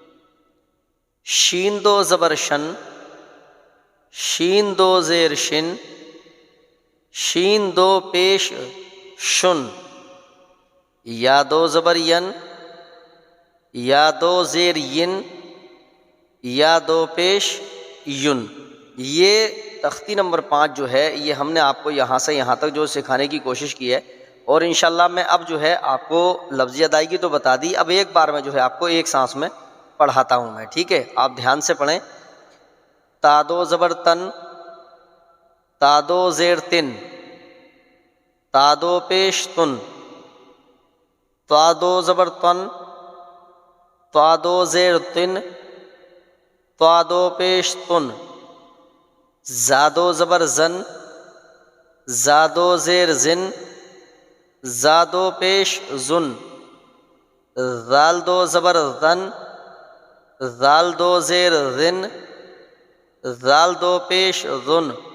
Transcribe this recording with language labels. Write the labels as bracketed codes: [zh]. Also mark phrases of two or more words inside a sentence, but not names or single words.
[ur] شین دو زبر شن، شین دو زیر شن، شین دو پیش شن، یا دو زبر ین، یا دو زیر ین، یا دو پیش یون۔ یہ تختی نمبر 5 جو ہے یہ ہم نے آپ کو یہاں سے یہاں تک جو سکھانے کی کوشش کی ہے، اور انشاءاللہ میں اب جو ہے آپ کو لفظی ادائیگی تو بتا دی، اب ایک بار میں جو ہے آپ کو ایک سانس میں پڑھاتا ہوں میں، ٹھیک ہے؟ آپ دھیان سے پڑھیں۔ تا دو زبر تن، تا دو زیر تن، تا دو پیش تن، تا دو زبر تن، تا دو زیر تن، تا دو پیش تن، زادو زبر زن، زادو زیر زن، زادو پیش زن، زال دو زبر زن، زال دو زیر زن، زال دو پیش زن،